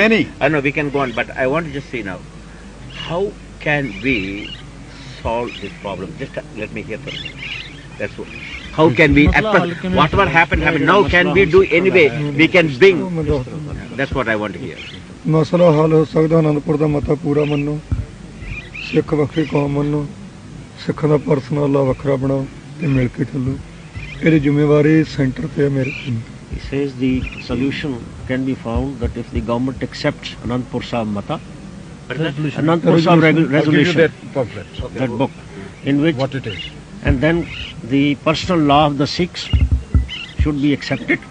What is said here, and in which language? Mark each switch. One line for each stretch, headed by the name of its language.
English: many. I know we can go on, but I want to just say now, how can we solve this problem? Just let me hear first. That's what. How can we, at first, whatever happened, now can we do anyway? We can bring. That's what I want to hear.
Punjabi: ਮਸਲਾ ਹੱਲ ਹੋ ਸਕਦਾ ਅਨੰਦਪੁਰ ਦਾ ਮਤਾ ਪੂਰਾ ਮੰਨੋ, ਸਿੱਖ ਵੱਖਰੀ ਕੌਮ ਮੰਨੋ, ਸਿੱਖਾਂ ਦਾ ਪਰਸਨਲ ਲਾ ਵੱਖਰਾ ਬਣਾਓ ਤੇ ਮਿਲ ਕੇ ਚੱਲੋ। ਇਹਦੀ ਜ਼ਿੰਮੇਵਾਰੀ ਸੈਂਟਰ ਤੇ ਹੈ ਮੇਰੇ ਤੇ।
English: He says the solution can be found that if the government accepts Anandpur Sahib Mata, Anandpur Sahib I'll give you resolution, that pamphlet. that book, in which, What it is. and then the personal law of the Sikhs should be accepted.